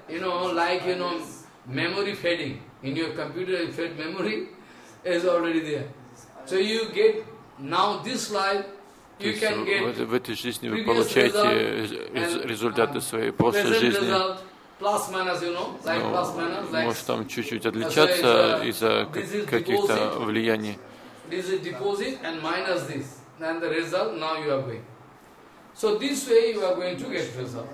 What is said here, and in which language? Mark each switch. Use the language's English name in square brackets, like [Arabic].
[English] You know, like, you know, memory fading in your computer, you fed memory is already there. So you get now this life. [Russian] То есть в этой жизни вы получаете результаты своей прошлой жизни. Плюс-минус, может там чуть-чуть отличаться из-за каких-то влияний. [English] This is deposit and minus this, and the result now you are going. So this way you are going to get result.